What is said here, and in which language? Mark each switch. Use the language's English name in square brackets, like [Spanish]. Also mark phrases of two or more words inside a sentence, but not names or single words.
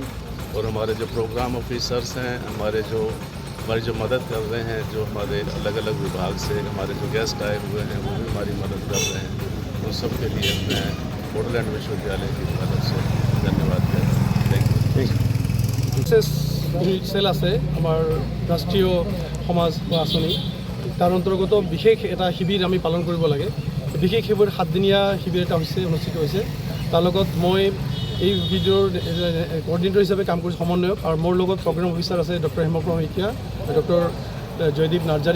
[Hindi] और हमारे जो [English] program officers [Hindi] हैं, हमारी जो मदद कर रहे हैं, जो हमारे अलग अलग विभाग से हमारे जो गेस्ट आए हुए हैं वो भी हमारी मदद कर रहे हैं। उन सब के लिए मैं बोडोलैंड विश्वविद्यालय की तरफ से धन्यवाद देता हूँ। थैंक यू। [Assamese] सेल আছে আমাৰ ৰাষ্ট্ৰীয় সমাজ আঁচনি, তাৰ অন্তৰ্গত বিশেষ এটা শিবিৰ আমি পালন কৰিব লাগে। বিশেষ শিবিৰ 7 দিনীয়া শিবিৰ এটা অনুষ্ঠিত হৈছে। তাৰ লগত মই এই ভিডিঅ'ৰ কোঅৰ্ডিনেটৰ হিচাপে কাম কৰিছোঁ, সমন্বয়ক। আৰু মোৰ লগত [English] program officer [Assamese] আছে ডক্টৰ হেমপ্ৰভা শইকীয়া, ডক্টৰ জয়দীপ নাৰ্জাৰী।